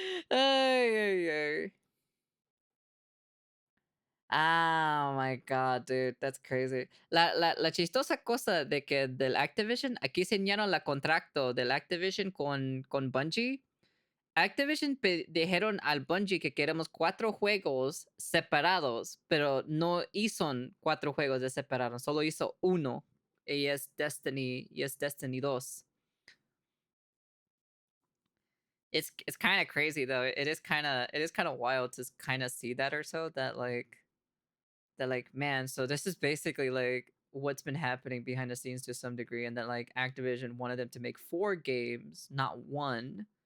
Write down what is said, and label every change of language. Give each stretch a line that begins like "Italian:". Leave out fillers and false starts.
English: Ay, ay, ay. Oh my god, dude, that's crazy.
Spanish: La chistosa cosa de que del Activision, aquí enseñaron la contrato del Activision con Bungie. Activision dijeron al Bungie que queremos 4 juegos separados, pero no hizo 4 juegos de separados, solo hizo uno, y es Destiny 2.
English: It's kind of crazy though. It is kind of wild to kind of see that, or so that like, man, so this is basically like what's been happening behind the scenes to some degree, and that like Activision wanted them to make 4 games, not 1.